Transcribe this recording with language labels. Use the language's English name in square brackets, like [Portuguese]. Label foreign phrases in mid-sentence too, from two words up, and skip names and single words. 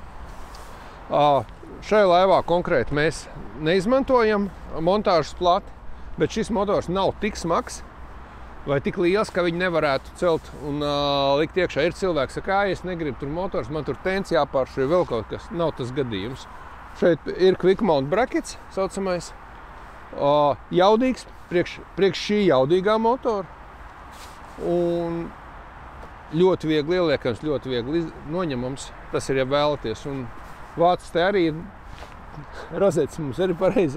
[Latvian] Šajā laivā konkrēti mēs neizmantojam montāžas plati, bet šis motors nav tik smags vai tik liels, ka viņi nevarētu celt un likt iekšā. Ir cilvēks, saka, es negribu tur motors, man tur tens jāpāršķir vēl kaut kas. Nav tas gadījums. Šeit ir [English] quick mount brackets, [Latvian] saucamais. Jaudīgs, priekš šī jaudīgā motora. Un ļoti viegli ieliekams, ļoti viegli noņemams. Tas ir, ja vēlaties. Un vācis te arī ir rozetes mums arī pareizās.